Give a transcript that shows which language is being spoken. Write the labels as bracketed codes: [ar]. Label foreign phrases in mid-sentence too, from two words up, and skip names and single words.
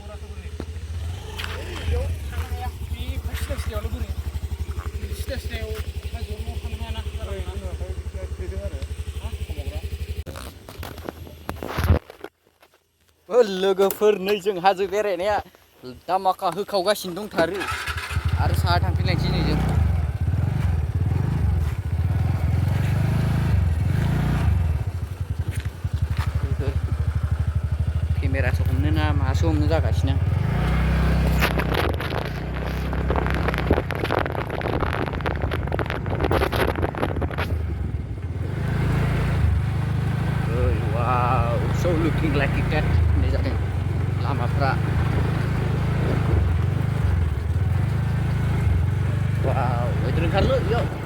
[brx] लोगोफोर नै जों हाजो बेरायनाया दामाखा होखावगासिनो दंथारो आरो साहा थांफिनलायनोसै नै जों केमेरासो हमनो ना मासो हमनो जागासिनो [en] wow so looking like a cat ini [brx] जादों लामाफ्रा [id] wow itu ओंखारलो yuk